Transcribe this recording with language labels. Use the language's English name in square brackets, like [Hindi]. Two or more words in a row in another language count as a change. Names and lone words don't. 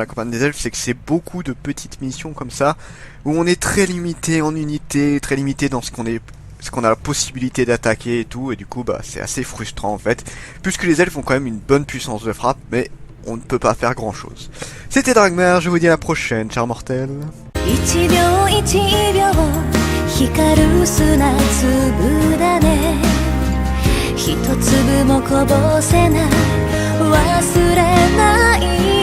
[French] campagne des elfes, c'est que c'est beaucoup de petites missions comme ça, où on est très limité en unité, très limité dans ce qu'on a la possibilité d'attaquer et tout, et du coup c'est assez frustrant en fait, puisque les elfes ont quand même une bonne puissance de frappe, mais on ne peut pas faire grand chose. C'était Dragmar, je vous dis à la prochaine, chers mortels. [Japanese] 一秒一秒光る砂粒だね一粒もこぼせない忘れない